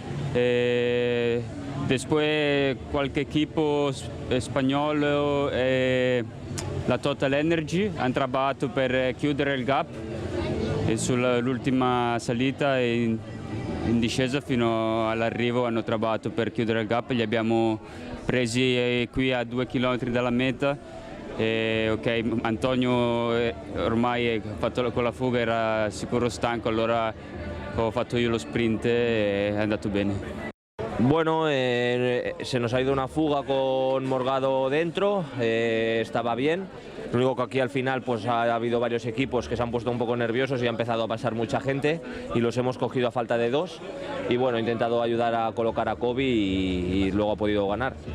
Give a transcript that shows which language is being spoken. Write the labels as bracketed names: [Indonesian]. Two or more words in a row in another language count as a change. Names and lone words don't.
[Italian] Después qualche equipo spagnolo la Total Energy hanno lavorato per chiudere il gap e sull'ultima salita e in discesa fino all'arrivo hanno lavorato per chiudere il gap. Li abbiamo presi qui a 2 chilometri dalla meta. Ok, Antonio ormai ha fatto con la fuga, era sicuro stanco, allora ho fatto io lo sprint e è andato bene. [Spanish] Bueno, se nos ha ido una fuga con Morgado dentro, estaba bien. Lo único que aquí al final pues ha habido varios equipos que se han puesto un poco nerviosos y ha empezado a pasar mucha gente y los hemos cogido a falta de 2 y bueno, he intentado ayudar a colocar a Kobe y luego ha podido ganar.